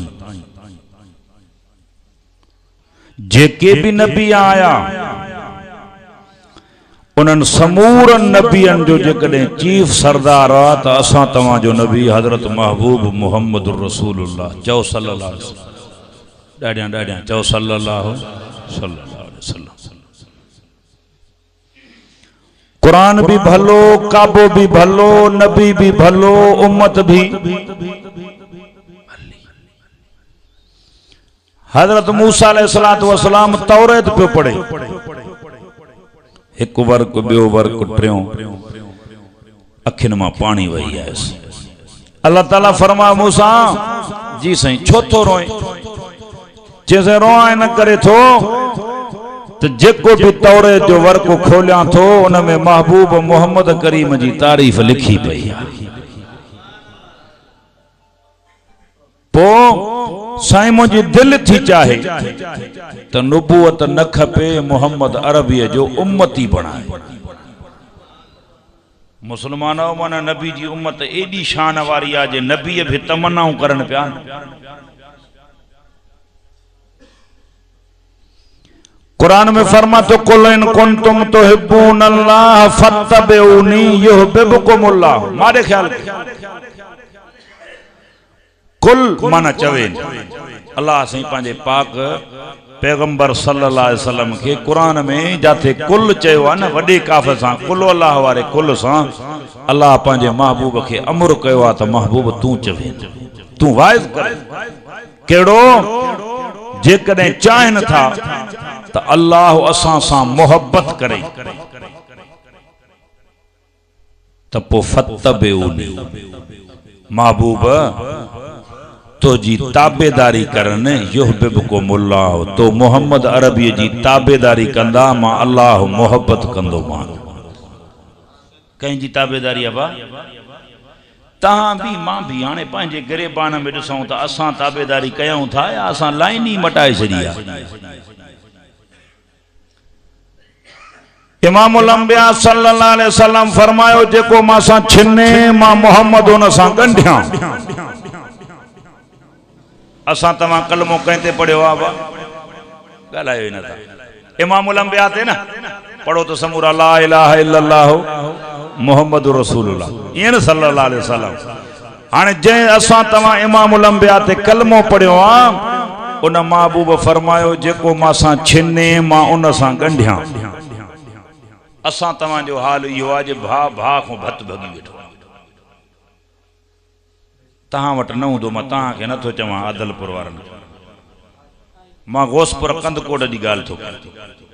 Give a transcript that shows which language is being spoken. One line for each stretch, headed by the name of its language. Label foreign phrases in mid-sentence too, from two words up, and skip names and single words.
Sindhi: जेके भी नबी आया, उन्हनि समूरनि नबियनि जो जेकॾहिं चीफ सरदार आहे त असां तव्हां जो नबी हज़रत महबूब मुहम्मद रसूलुल्लाह चओ
Arabic: صلى الله عليه وسلم.
Sindhi: ॾाढियां ॾाढियां चओ
Arabic: صلى الله عليه وسلم.
Sindhi: कुरान भी भलो, काबो भी भलो, नबी भी भलो, उम्मत भी। हजरत मूसा
Arabic: عليه الصلاة والسلام
Sindhi: तौरेत पे पढ़े, एक वर्क ॿियो वर्क टियों, अखियुनि मां पानी वही आयुसि। अल्लाह ताला फरमा मूसा जी साईं छो थो रोए? चइसि रोआ इन करे थो तो जेको भी तौरे जो वर्क खोलिया थो उन में महबूब मोहम्मद करीम जी तारीफ लिखी पई है। पो साईं मुझी दिल थी चाहे तो नुबूवत न खपे, मोहम्मद अरबी जो उम्मती बनाए। मुसलमानों माना नबी जी उम्मत एडी शान वारी आ जे नबी भी तमन्नाऊं करन पिया। कुरान में फरमा तो
Arabic: قل إن كنتم تحبون الله فاتبعوني يحببكم الله.
Sindhi: मारे ख्याल कुल माना चवे अल्लाह सही पंहिंजे पाक पैगंबर
Arabic: صلى الله عليه وسلم
Sindhi: के कुरान में जाते कुल चयो आहे न वॾे काफ़ सां, कुल अल्लाह वारे कुल सां अल्लाह पंहिंजे महबूब के अमर कयो आहे त महबूब तू चवे, तू वाइज़ कर। केड़ो? जेकॾहिं चाहिन था तो अल्लाह असां सां मोहब्बत करे तो पो फत्तबिऊनी, महबूब तो जी ताबेदारी करन युहिब्बुकुमुल्लाह। तो मोहम्मद अरबी जी ताबेदारी कंदा मां अल्लाह मोहब्बत कंदो मान। कहीं जी ताबेदारी अबा तहां भी मां भी हाने पंहिंजे गिरेबान में ॾिसूं था असां ताबेदारी कयूं था या असां लाइन ही मटाए छॾी आहे।
Arabic: إمام الأنبياء صلى الله عليه وسلم
Sindhi: फरमायो जेको मां सां छिने मां मोहम्मद उन सां गंढियां। असां तव्हां कलमो कंहिं ते पढ़ियो आहे बा? ॻाल्हायो ई नथा।
Arabic: إمام الأنبياء
Sindhi: ते न पढ़ो तो समूरा
Arabic: لا إله إلا الله محمد رسول الله
Sindhi: ईअं
Arabic: صلى الله عليه وسلم.
Sindhi: हाणे जंहिं असां तव्हां
Arabic: إمام الأنبياء
Sindhi: ते कलमो पढ़ियो आहे उन महबूब फरमायो जेको मां सां छिने मां उन सां गंढियां। असां तव्हां जो हाल इहो आहे जे भाउ भाउ खां भत भगी वेठो। तहां वटि न हूंदो मां तव्हांखे नथो चवां आदलपुर वारनि, मां गोसपुर कंदकोट जी ॻाल्हि थो कयां।